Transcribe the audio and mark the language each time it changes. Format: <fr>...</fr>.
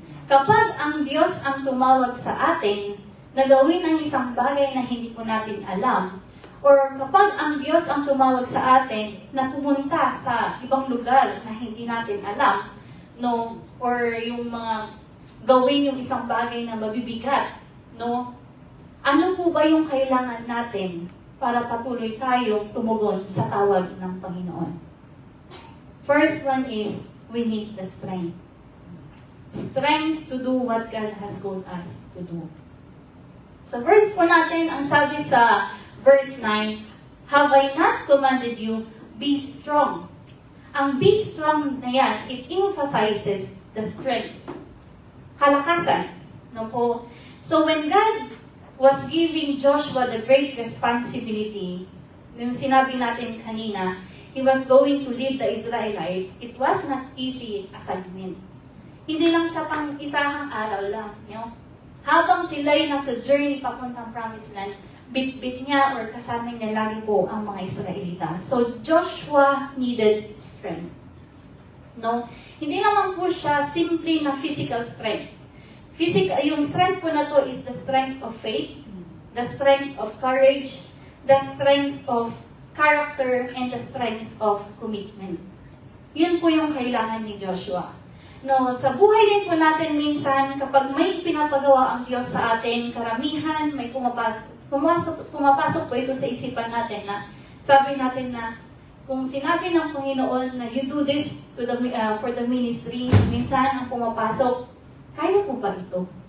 <tl>Kapag ang Diyos ang tumawag sa atin na gawin ang isang bagay na hindi po natin alam, or kapag ang Diyos ang tumawag sa atin na pumunta sa ibang lugar na hindi natin alam, no, or yung mga gawin yung isang bagay na mabibigat, no, ano po ba yung kailangan natin para patuloy tayong tumugon sa tawag ng Panginoon?</tl> <en>First one is, we need the strength. Strength to do what God has called us to do.</en> <tl>Sa verse po natin, ang sabi sa verse 9,</tl> <en>have I not commanded you, be strong. Ang be strong na yan, it emphasizes the strength.</en> <tl>Kalakasan. No po?</tl> <en>So when God was giving Joshua the great responsibility,</en> <tl>yung sinabi natin kanina,</tl> <en>he was going to lead the Israelites, it was not easy assignment.</en> <tl>Hindi lang siya pang isahang araw lang. You know? Habang sila'y nasa journey papuntang Promised Land, bit-bit niya or kasama niya lagi po ang mga Israelita.</tl> <en>So, Joshua needed strength. No?</en> <tl>Hindi naman po siya simply na</tl> <en>physical strength. Yung strength po na to is the strength of faith, the strength of courage, the strength of character, and the strength of commitment.</en> <tl>Yun po yung kailangan ni Joshua. No, sa buhay din po natin minsan, kapag may pinapagawa ang Diyos sa atin, karamihan, may pumapasok po ito sa isipan natin na sabi natin na kung sinabi ng Panginoon na</tl> <en>you do this to for the ministry,</en> <tl>minsan ang pumapasok, kaya ko ba ito?</tl>